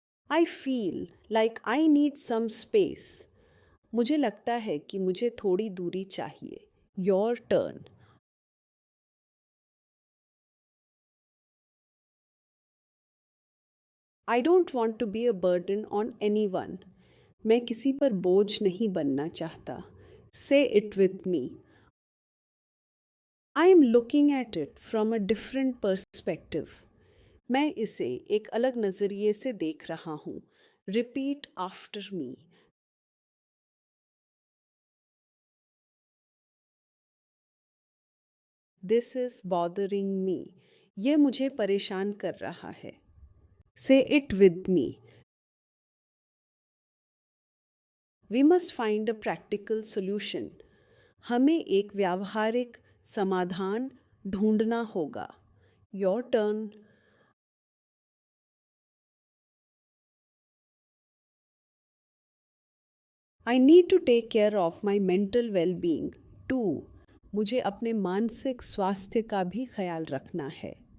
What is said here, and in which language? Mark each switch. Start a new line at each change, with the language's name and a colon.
English: I feel like I need some space.
Hindi: मुझे लगता है कि मुझे थोड़ी दूरी चाहिए.
English: Your turn. I don't want to be a burden on anyone.
Hindi: मैं किसी पर बोझ नहीं बनना चाहता.
English: Say it with me. I am looking at it from a different perspective.
Hindi: मैं इसे एक अलग नज़रिए से देख रहा हूँ.
English: Repeat after me. This is bothering me.
Hindi: ये मुझे परेशान कर रहा है.
English: Say it with me. We must find a practical solution.
Hindi: हमें एक व्यावहारिक समाधान ढूंढना होगा.
English: Your turn. I need to take care of my mental well-being too.
Hindi: मुझे अपने मानसिक स्वास्थ्य का भी ख्याल रखना है.